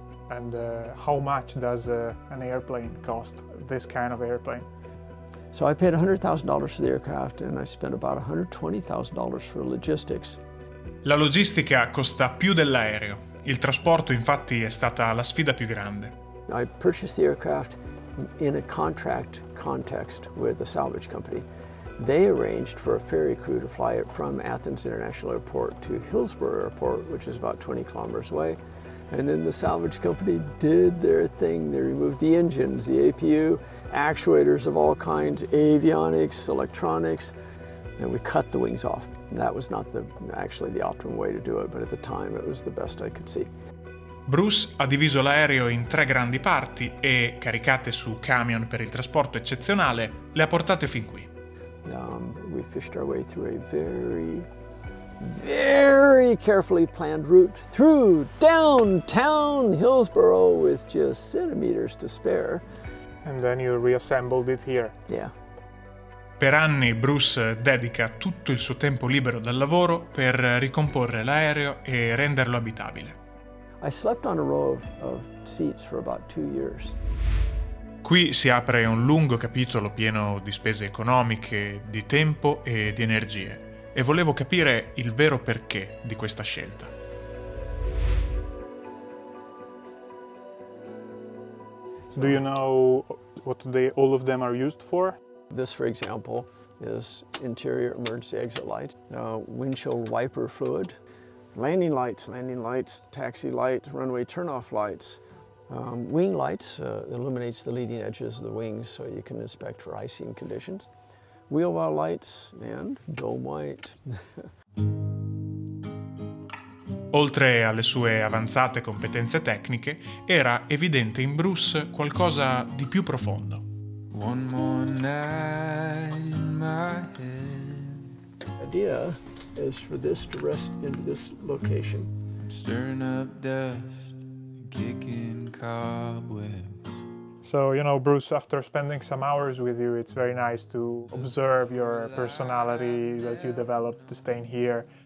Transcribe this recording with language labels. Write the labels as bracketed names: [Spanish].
[English] And how much does an airplane cost, this kind of airplane? So I paid $100,000 for the aircraft and I spent about $120,000 for logistics. [Italian] La logistica costa più dell'aereo. Il trasporto infatti è stata la sfida più grande. [English] I purchased the aircraft in a contract context with a salvage company. They arranged for a ferry crew to fly it from Athens International Airport to Hillsboro Airport, which is about 20 kilometers away. And then the salvage company did their thing. They removed the engines, the APU, actuators of all kinds, avionics, electronics, and we cut the wings off. That was not actually the optimum way to do it, but at the time it was the best I could see. [Italian] Bruce ha diviso l'aereo in 3 grandi parti e, caricate su camion per il trasporto eccezionale, le ha portate fin qui. [English] We fished our way through a very carefully planned route through downtown Hillsboro with just centimeters to spare. And then you reassembled it here. Yeah. [Italian] Per anni Bruce dedica tutto il suo tempo libero dal lavoro per ricomporre l'aereo e renderlo abitabile. [English] I slept on a row of seats for about 2 years. [Italian] Qui si apre un lungo capitolo pieno di spese economiche, di tempo e di energie. E volevo capire il vero perché di questa scelta. [English] Do you know what all of them are used for? This, for example, is interior emergency exit lights, windshield wiper fluid, landing lights, taxi light, runway turnoff lights, wing lights, illuminates the leading edges of the wings so you can inspect for icing conditions. Wheel well lights and dome white. [Italian] Oltre alle sue avanzate competenze tecniche, era evidente in Bruce qualcosa di più profondo. [English] One more night in my head. The idea is for this to rest in this location. I'm stirring up dust, kicking cobwebs. So, you know, Bruce, after spending some hours with you, it's very nice to observe your personality that you developed staying here.